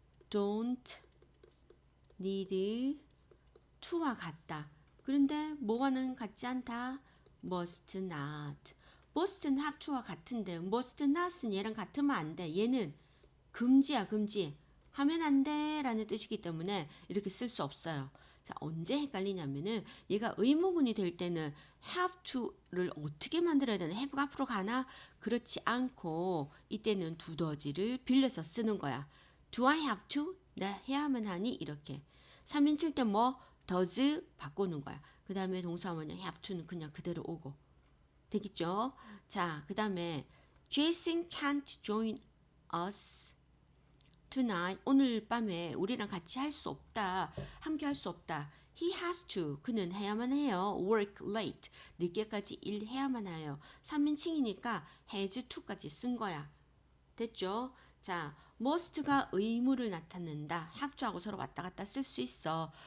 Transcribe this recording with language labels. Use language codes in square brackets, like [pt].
[en] don't need to [ko] 와 같다. 그런데 뭐와는 같지 않다? must not. must는 have to와 같은데 must not은 얘랑 같으면 안 돼. 얘는 금지야, 금지. 하면 안 돼 라는 뜻이기 때문에 이렇게 쓸 수 없어요. 자, 언제 헷갈리냐면은 얘가 의무문이 될 때는 have to를 어떻게 만들어야 되나? have가 앞으로 가나? 그렇지 않고 이때는 두더지를 빌려서 쓰는 거야. [en] Do I have to? [ko] 나 해야만 하니? 이렇게. 3인칭 때 뭐? does 바꾸는 거야. 그 다음에 동사 원형 have to는 그냥 그대로 오고. 되겠죠? 자, 그 다음에 [en] Jason can't join us tonight. [ko] 오늘 밤에 우리랑 같이 할 수 없다. 함께 할 수 없다. [en] He has to. [ko] 그는 해야만 해요. [en] work late. [ko] 늦게까지 일해야만 해요. 3인칭이니까 has to까지 쓴 거야. 됐죠? 자, must가 의무를 나타낸다. have to하고 서로 왔다 갔다 쓸 수 있어.